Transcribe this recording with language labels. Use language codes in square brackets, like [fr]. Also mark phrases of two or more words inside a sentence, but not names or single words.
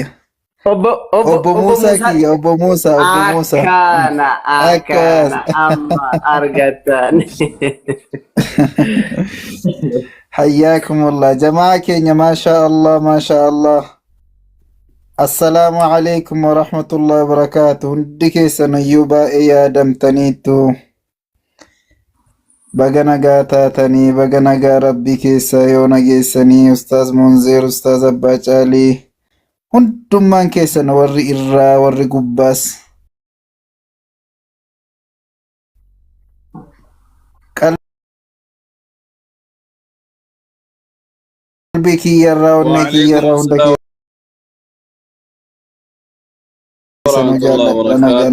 [om] Obbo Muusaa. Akkana amma argattan. Hayyaakumullah jamaa keenya maashaallah. [ar] السلام عليكم ورحمة الله وبركاته. [om] Hundi keessan iyyuu baay'ee yaadamtaniitu. Baga nagaa taatanii baga nagaa rabbii keessaa yoo nageessanii Ustaaz Munzeer, Ustaaz Abbaa Caalii hundummaan keessan warri irraa warri gubbaas qalbii kiyyarraa onnee kiyyarraa hunda keessan jaalladha nagaan.